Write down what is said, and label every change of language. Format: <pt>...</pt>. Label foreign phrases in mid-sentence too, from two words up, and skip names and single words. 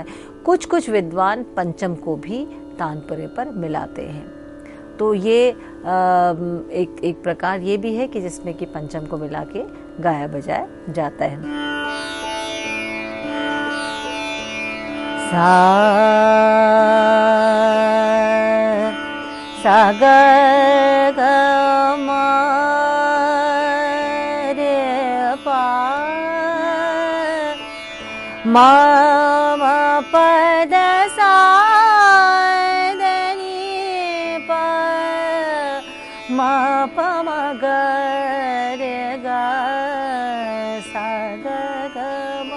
<hi>कुछ कुछ विद्वान पंचम को भी तानपुरे पर मिलाते हैं। तो ये एक प्रकार ये भी है कि जिसमें कि पंचम को मिला के गाया बजाया जाता है। सा सा ग ग म रे पा म म प द सा मा प म ग रे ग सा ग ग म।</hi>